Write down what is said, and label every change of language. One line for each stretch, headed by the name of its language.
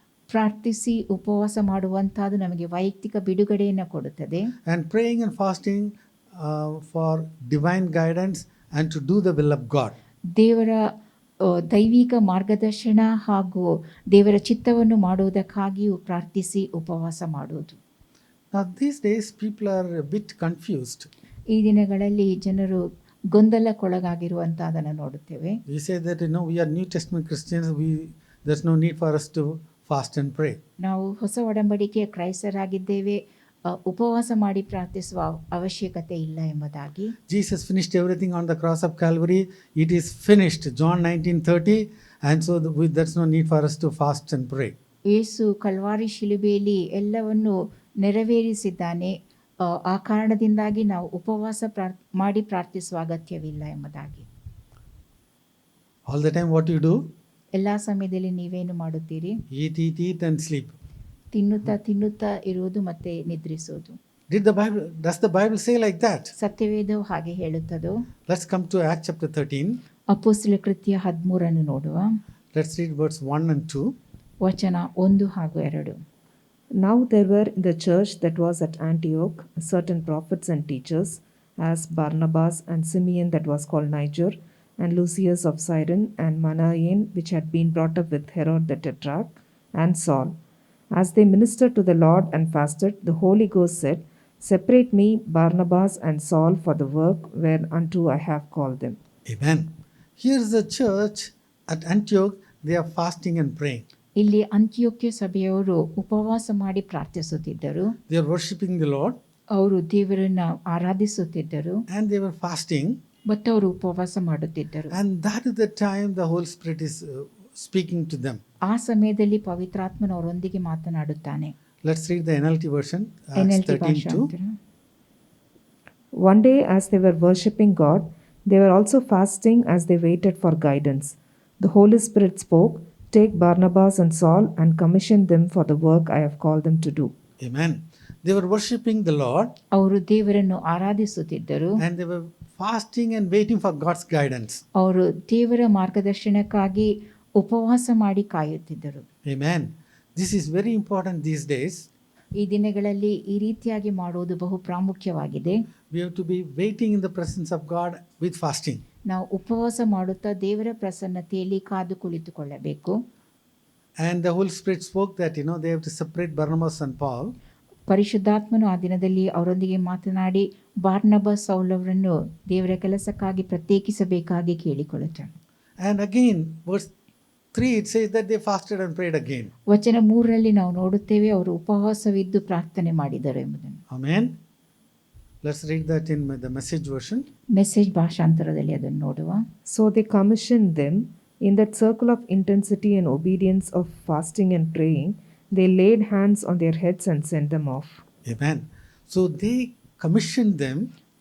Kannada: ಪ್ರಾರ್ಥಿಸಿ ಉಪವಾಸ ಮಾಡುವಂತಹದ್ದು ನಮಗೆ ವೈಯಕ್ತಿಕ ಬಿಡುಗಡೆಯನ್ನು ಕೊಡುತ್ತದೆ.
English: And praying and fasting for divine guidance and to do the will of God.
Kannada: ದೇವರ ದೈವಿಕ ಮಾರ್ಗದರ್ಶನ ಹಾಗೂ ದೇವರ ಚಿತ್ತವನ್ನು ಮಾಡುವುದಕ್ಕಾಗಿಯೂ ಪ್ರಾರ್ಥಿಸಿ ಉಪವಾಸ ಮಾಡುವುದು.
English: Now these days people are a bit confused.
Kannada: ಈ ದಿನಗಳಲ್ಲಿ ಜನರು ಗೊಂದಲಕ್ಕೊಳಗಾಗಿರುವಂತಹದನ್ನು ನೋಡುತ್ತೇವೆ.
English: We say that we are New Testament Christians, there's no need for us to fast and pray.
Kannada: ನಾವು ಹೊಸ ಒಡಂಬಡಿಕೆಯ ಕ್ರೈಸ್ತರಾಗಿದ್ದೇವೆ, ಉಪವಾಸ ಮಾಡಿ ಪ್ರಾರ್ಥಿಸುವ ಅವಶ್ಯಕತೆ ಇಲ್ಲ ಎಂಬುದಾಗಿ.
English: Jesus finished everything on the cross of Calvary. It is finished. John 19:30. And so there's no need for us to fast and pray.
Kannada: Yesu Calvary ಶಿಲುಬೆಯಲ್ಲಿ ಎಲ್ಲವನ್ನು ನೆರವೇರಿಸಿದ್ದಾನೆ, ಆ ಕಾರಣದಿಂದಾಗಿ ನಾವು ಉಪವಾಸ ಮಾಡಿ ಪ್ರಾರ್ಥಿಸುವ ಅಗತ್ಯವಿಲ್ಲ ಎಂಬುದಾಗಿ.
English: All the time what you do?
Kannada: ಎಲ್ಲ ಸಮಯದಲ್ಲಿ ನೀವೇನು ಮಾಡುತ್ತೀರಿ?
English: Eat and sleep.
Kannada: ತಿನ್ನುತ್ತಾ ಇರುವುದು ಮತ್ತೆ ನಿದ್ರಿಸುವುದು.
English: Does the Bible say like that?
Kannada: ಸತ್ಯವೇದವು ಹಾಗೆ ಹೇಳುತ್ತದೋ?
English: Let's come to Acts chapter 13.
Kannada: ಅಪೊಸ್ತಲ ಕೃತ್ಯ 13 ನೋಡುವ.
English: Let's read verse 1 and 2.
Kannada: ವಚನ 1 ಹಾಗೂ 2.
English: Now there were in the church that was at Antioch certain prophets and teachers, as Barnabas and Simeon that was called Niger, and Lucius of Cyrene, and Manaen, which had been brought up with Herod the Tetrarch, and Saul. As they ministered to the Lord and fasted, the Holy Ghost said, Separate me, Barnabas and Saul, for the work whereunto I have called them. Amen. Here's the church at Antioch. They are fasting and praying.
Kannada: ಇಲ್ಲಿ ಅಂತಿಯೋಕ್ಯ ಸಭೆಯವರು ಉಪವಾಸ ಮಾಡಿ ಪ್ರಾರ್ಥಿಸುತ್ತಿದ್ದರು.
English: They are worshiping the Lord.
Kannada: ಅವರು ದೇವರನ್ನ ಆರಾಧಿಸುತ್ತಿದ್ದರು.
English: And they were fasting.
Kannada: ಮತ್ತು ಅವರು ಉಪವಾಸ ಮಾಡುತ್ತಿದ್ದರು.
English: And that is the time the Holy Spirit is speaking to them.
Kannada: ಆ ಸಮಯದಲ್ಲಿ ಪವಿತ್ರಾತ್ಮನು ಅವರೊಂದಿಗೆ ಮಾತನಾಡುತ್ತಾನೆ.
English: Let's read the NLT version.
Kannada: NLT ಭಾಷಾಂತರ.
English: One day as they were worshipping God, they were also fasting as they waited for guidance. The Holy Spirit spoke, Take Barnabas and Saul and commission them for the work I have called them to do. Amen. They were worshipping the Lord.
Kannada: ಅವರು ದೇವರನ್ನು ಆರಾಧಿಸುತ್ತಿದ್ದರು.
English: And they were fasting and waiting for God's guidance.
Kannada: ಅವರು ದೇವರ ಮಾರ್ಗದರ್ಶನಕ್ಕಾಗಿ ಉಪವಾಸ ಮಾಡಿ ಕಾಯುತ್ತಿದ್ದರು.
English: Amen. This is very important these days.
Kannada: ಈ ದಿನಗಳಲ್ಲಿ ಈ ರೀತಿಯಾಗಿ ಮಾಡುವುದು ಬಹು ಪ್ರಾಮುಖ್ಯವಾಗಿದೆ.
English: We have to be waiting in the presence of God with fasting.
Kannada: ನಾವು ಉಪವಾಸ ಮಾಡುತ್ತಾ ದೇವರ ಪ್ರಸನ್ನತೆಯಲ್ಲಿ ಕಾದು ಕುಳಿತುಕೊಳ್ಳಬೇಕು.
English: And the Holy Spirit spoke that they have to separate Barnabas and Paul.
Kannada: ಪರಿಶುದ್ಧಾತ್ಮನು ಆ ದಿನದಲ್ಲಿ ಅವರೊಂದಿಗೆ ಮಾತನಾಡಿ ಬಾರ್ನಬಾಸ್ ಸೌಲವರನ್ನು ದೇವರ ಕೆಲಸಕ್ಕಾಗಿ ಪ್ರತ್ಯೇಕಿಸಬೇಕಾಗಿ ಕೇಳಿಕೊಳ್ಳುತ್ತಾನೆ.
English: And again verse 3 it says that they fasted and prayed again.
Kannada: ವಚನ 3ರಲ್ಲಿ ನಾವು ನೋಡುತ್ತೇವೆ ಅವರು ಉಪವಾಸವಿದ್ದು ಪ್ರಾರ್ಥನೆ ಮಾಡಿದರು ಎಂಬುದನ್ನು.
English: Amen. Let's read that in the message version.
Kannada: Message ಭಾಷಾಂತರದಲ್ಲಿ ಅದನ್ನು ನೋಡುವ.
English: So they commissioned them In that circle of intensity and obedience of fasting and praying, they laid hands on their heads and sent them off. Amen. So they commissioned them